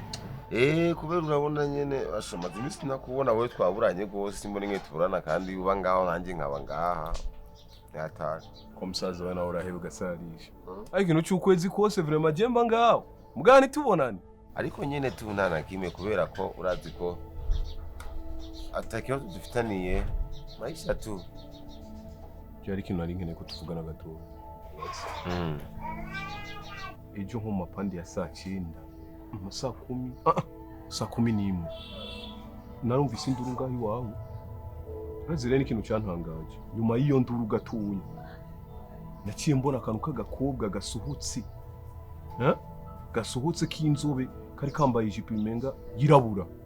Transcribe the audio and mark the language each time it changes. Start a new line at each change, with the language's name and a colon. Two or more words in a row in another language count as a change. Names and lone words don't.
Rundi: Kubera urabona nyene ashamaze imisi nakubona wewe twaburanye gose mbone nke tuburana kandi uba ngaho nanjye nkaba ngaha. Yataje. Ko musaza wana urahebe gasarisha. Ariko no cyukwezi kose vraiment jemba ngaho. Mugani tubonane. Ariko nyene tubonana kimwe kubera ko urazi ko atakiyo dufitaniye
Swahili: maisha tu.
Rundi: Cyari kintu ari nkene ko tuvugana gato. Ejo nko mapandi ya saa 9 saa 10 saa 11 narumvise induru ngaho iwawe. Razire n'ikintu cyantangaje. Nyuma y'iyo nduru gatuye naciye mbona akantu k'agakobwa gasuhutse gasuhutse k'inzobe kari kambaye ijipo imenga yirabura.